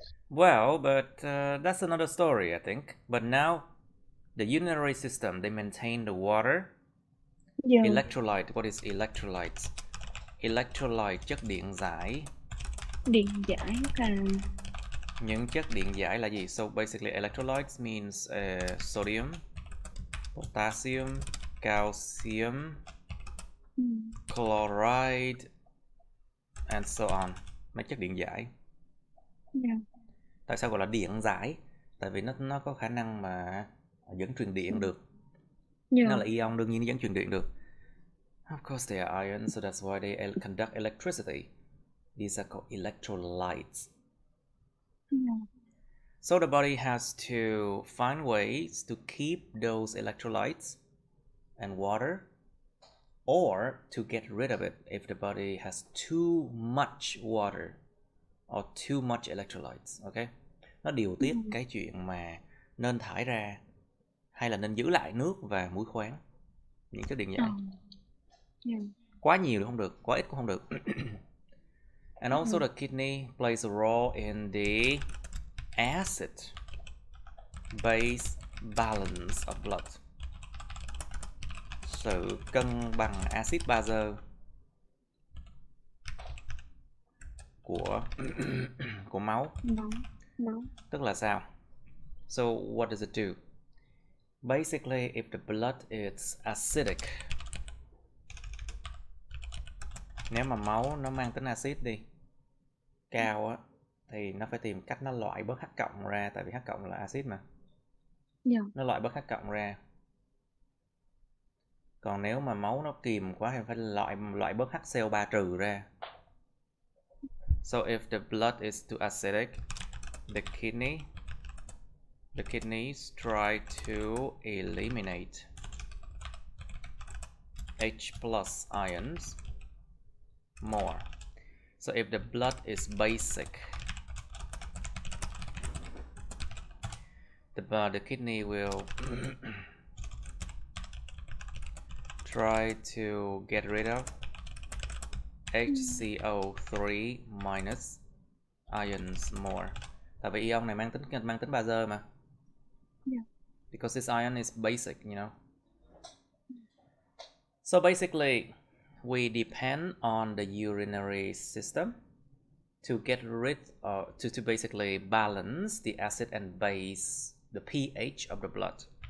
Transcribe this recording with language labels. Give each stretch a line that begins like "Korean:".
English: Well, but that's another story, I think. But now, the urinary system, they maintain the water. Electrolyte, what is electrolytes?
Vietnamese: Electrolyte, chất điện giải. Điện giải là... Những chất điện giải là gì?
English: So basically electrolytes means sodium, potassium, calcium, chloride, and so on.
Vietnamese: Mấy chất điện giải. Tại sao gọi là điện giải? Tại vì nó có khả năng mà dẫn truyền điện được. Nó là ion, đương nhiên nó dẫn truyền điện được.
English: Of course they are ions, so that's why they conduct electricity. These are called electrolytes. So the body has to find ways to keep those electrolytes and water, or to get rid of it if the body has too much water or too much electrolytes. Okay?
Vietnamese: Nó điều tiết cái chuyện mà nên thải ra hay là nên giữ lại nước và muối khoáng, những chất điện giải. Quá nhiều thì không được, quá ít cũng không được.
English: And also the kidney plays a role in the acid base balance of blood.
Vietnamese: Sự cân bằng axit bazơ của máu. Tức là sao?
English: So what does it do? Basically, if the blood is acidic,
Vietnamese: nếu mà máu nó mang tính axit đi cao á, thì nó phải tìm cách nó loại bớt H cộng ra, tại vì H cộng là axit mà. Nó loại bớt H cộng ra. Còn nếu mà máu nó kiềm quá thì phải loại bớt HCO3 trừ ra.
English: So if the blood is too acidic, the kidneys try to eliminate H plus ions more. So if the blood is basic, the kidney will try to get rid of HCO3 minus ions more.
Vietnamese: Tại vì ion này mang tính bazơ mà.
English: Because this ion is basic, you know. So basically, we depend on the urinary system to get rid to basically balance the acid and base, the pH of the blood.